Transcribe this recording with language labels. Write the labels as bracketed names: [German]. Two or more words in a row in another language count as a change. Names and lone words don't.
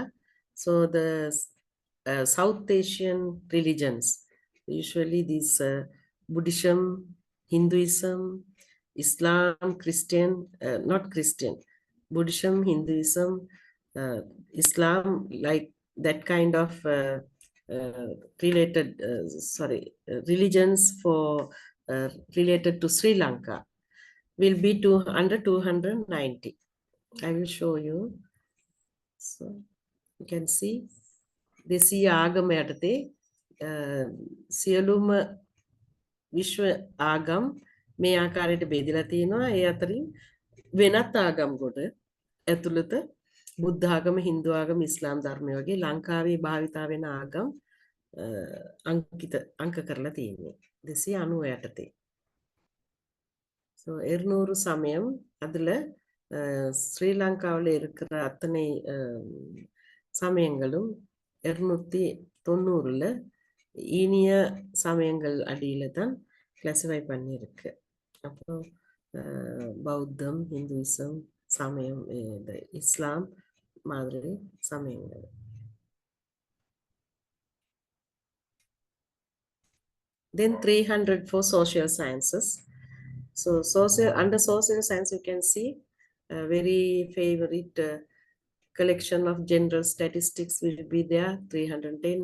[English] So the South Asian religions, usually these Buddhism, Hinduism, Islam, Christian, not Christian, Buddhism, Hinduism, Islam, like that kind of related, religions for related to Sri Lanka will be under 290. I will show you. So you can see [Sinhala] දෙසිය ආගම යටතේ සියලුම විශ්ව ආගම් මේ ආකාරයට බෙදලා තියෙනවා. ඒ අතරින් වෙනත් ආගම් කොට ඇතුළත බුද්ධ ආගම, හින්දු ආගම, ඉස්ලාම් ධර්මය වගේ ලංකාවේ භාවිතා වෙන ආගම් අංක කරලා තියෙනවා 290 යටතේ. [Tamil] So 200 சமயம் அதுல ஸ்ரீலங்காவில் இருக்கிற அத்தனை சமயங்களும் 290ல ஈனிய சமயங்கள் அடியில தான் கிளாசிஃபை பண்ணியிருக்கு. அப்புறம் பௌத்தம், ஹிந்துயிசம் சமயம், இஸ்லாம் மாதிரி சமயங்கள். [English] Then 300 for social sciences. So under social science you can see a very favorite collection of general statistics will be there, 310.